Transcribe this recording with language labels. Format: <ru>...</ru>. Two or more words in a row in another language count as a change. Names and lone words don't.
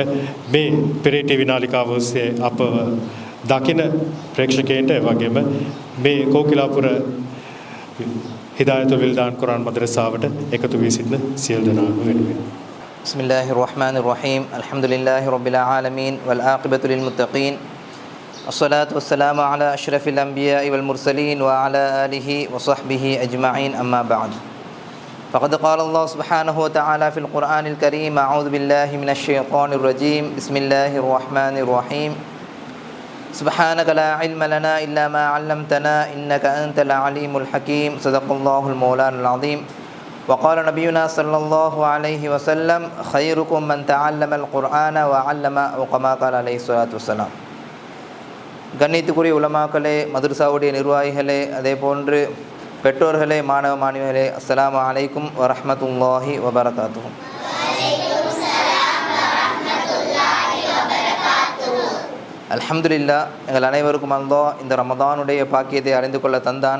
<si>මේ පිරේ ටීවී නාලිකාව ඔස්සේ අපව දකින ප්‍රේක්ෂකයන්ට වගේම මේ කෝකිලාපුර හිදායතුල් විල්දාන් කුරාන් මදරසාවට එකතු වී සිටින සියලු දෙනාම වෙනුවෙන්.</si> <ar>بسم الله الرحمن الرحيم. الحمد لله رب العالمين والعاقبة للمتقين. الصلاة والسلام على أشرف الأنبياء والمرسلين وعلى آله وصحبه أجمعين أما بعد. فقد قال الله سبحانه وتعالى في القرآن الكريم أعوذ بالله من الشيطان الرجيم بسم الله الرحمن الرحيم سبحانك لا علم لنا إلا ما علمتنا إنك أنت العليم الحكيم صدق الله المولان العظيم وقال نبينا صلى الله عليه وسلم خيركم من تعلم القرآن وعلم أو كما قال عليه الصلاة والسلام.</ar> <ta>கண்ணியத்துக்குரிய உலமாக்களே, மதரசாவுடைய நிர்வாகிகளே, அதே போன்று பெற்றோர்களே, மாணவ மாணவிகளே,</ta> <ar>السلام عليكم ورحمة الله وبركاته.</ar> <ta>அல்ஹம்துலில்லாஹ், எங்கள் அனைவருக்கும் அல்லாஹ் இந்த ரமதானுடைய பாக்கியத்தை அறிந்து கொள்ள தந்தான்.</ta>